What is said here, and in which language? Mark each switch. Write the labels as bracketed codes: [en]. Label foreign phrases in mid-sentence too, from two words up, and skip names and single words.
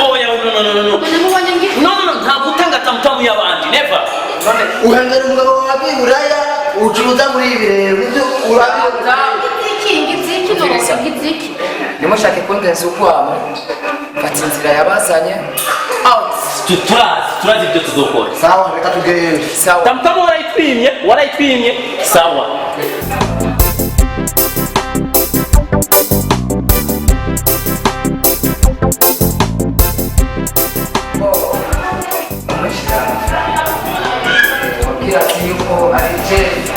[rn] Oh ya no. None mubonye ngi. No, nta gutanga tamutamu y'abandi, never. Uhangara umugabo wawe buraya ucuruza muri ibi rero. Ibyo urabiza. Iziki none iziki. Nimushake kundenza ukwamo. Fata inzira yabazanye. Out. Turazi ibyo tuzokora. Sawa, reka tugende. Sawa. Tamutamu warayitwimye. Sawa. [sw] Kila siku alicheza.